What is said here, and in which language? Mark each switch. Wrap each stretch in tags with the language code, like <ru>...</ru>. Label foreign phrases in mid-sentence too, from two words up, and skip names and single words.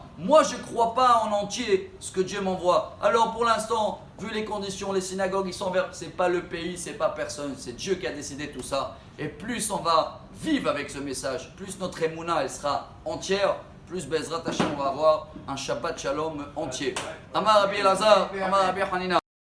<fr>Moi, je ne crois pas en entier ce que Dieu m'envoie. Alors pour l'instant, vu les conditions, les synagogues, ils sont vers... C'est pas le pays, c'est pas personne, c'est Dieu qui a décidé tout ça. Et plus on va vivre avec ce message, plus notre émouna, elle sera entière, plus</fr> <he>בעזרת השם,</he> <fr>on va avoir un</fr> <he>שבת שלום</he> <fr>entier.</fr> <he>אמר רבי אלעזר, אמר רבי חנינא.</he>